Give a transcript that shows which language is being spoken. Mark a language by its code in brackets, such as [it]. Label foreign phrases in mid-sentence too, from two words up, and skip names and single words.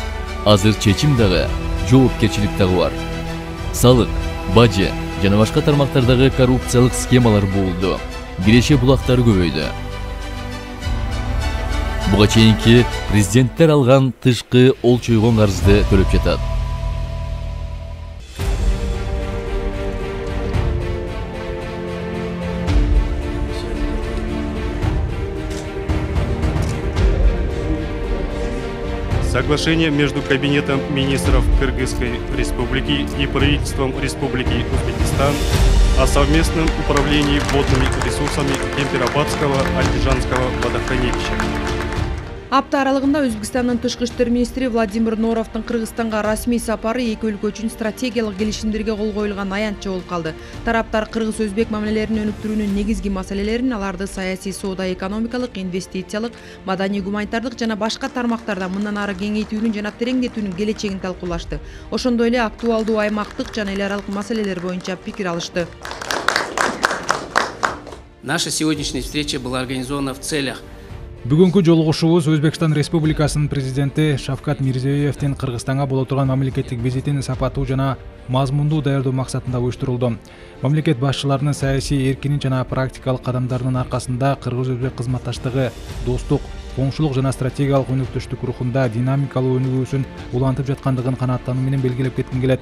[ky] Азыр чечим дагы, жоопкерчилик дагы бар. Салык, бажы жана башка тармактардагы коррупциялык схемалар болду. Киреше булактары көбөйдү. Буга чейинки президенттер алган тышкы олчойгон карызды төлөп жатат. [ru] Соглашение между Кабинетом министров Кыргызской Республики и правительством Республики Узбекистан о совместном управлении водными ресурсами Кемпир-Абадского антижанского водохранилища. [ky] Апта аралыгында Өзбекстандын тышкы иштер министри Владимир Норовдун Кыргызстанга расмий сапары эки өлкө үчүн стратегиялык келишимдерге кол коюлган аянтча болуп калды. Тараптар кыргыз-өзбек мамилелерин өнүктүрүүнүн негизги маселелерин, аларды саясий, соода, экономикалык, инвестициялык, маданий, гуманитардык жана башка тармактарда мындан ары кеңейтүүнүн жана тереңдетүүнүн келечегин талкуулашты. Ошондой эле актуалдуу аймактык жана эл аралык маселелер боюнча пикир алышты. [ru] Наша сегодняшняя встреча была организована в целях. [ky] Бүгүнкү жолугушуубуз Өзбекстан Республикасынын президенти Шавкат Мирзиёевдин Кыргызстанга боло турган мамлекеттик визитин сапаттуу жана мазмундуу даярдоо максатында уюштурулду. Мамлекет башчыларынын саясий эркинин жана практикалык кадамдарынын аркасында кыргыз-өзбек кызматташтыгы достук, коңшулук жана стратегиялык өнөктөштүк рухунда динамикалуу өнүгүүсүн улантып жаткандыгын канааттануу менен белгилеп кетким келет.